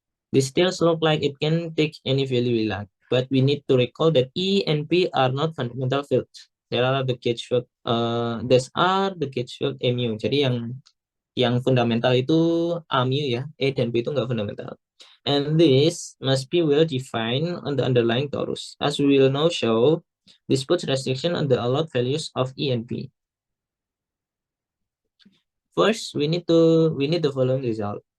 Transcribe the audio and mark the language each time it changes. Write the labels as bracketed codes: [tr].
[en] This still look like it can take any value we like, but we need to recall that E and B are not fundamental fields. There are the gauge field, these are the gauge field mu. [id] Jadi yang fundamental itu A mu ya, E dan B itu nggak fundamental. [en] And this must be well defined on the underlying torus. As we will now show, this puts restriction on the allowed values of E and B. First, we need the following result.